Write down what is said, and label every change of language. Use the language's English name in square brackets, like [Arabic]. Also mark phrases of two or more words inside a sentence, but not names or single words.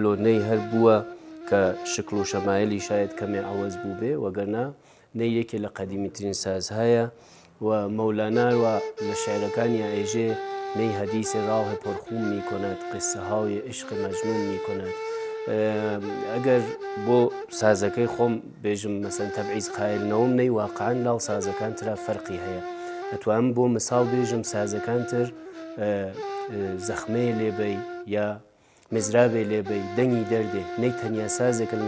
[Central Kurdish] و نەی هەر بووە کە شکل و شەمایلی شاید کەمێ عەوەز بوو بێ وەگەرنا نەی یەکێ لە قەدیمیترین سازهایە و مەولانە و لە شعرەکانی ئێژێ [Persian] نەی حەدیث راه پرخون میکند قصه های عشق مجنون میکند. [Central Kurdish] ئەگەر بۆ سازەکەی خۆم بێژم مەسەن تەبعیز قایلنەوەم نەی واقعاً لاڵ سازەکان ترا فەرقی هەیە ئەتوانم بۆ مثال بێژم سازەکان تر زەخمەیە لێبەی یا مزرابێ لێبەی دەنگی دەردێ نەی تەنیا سازێکە لە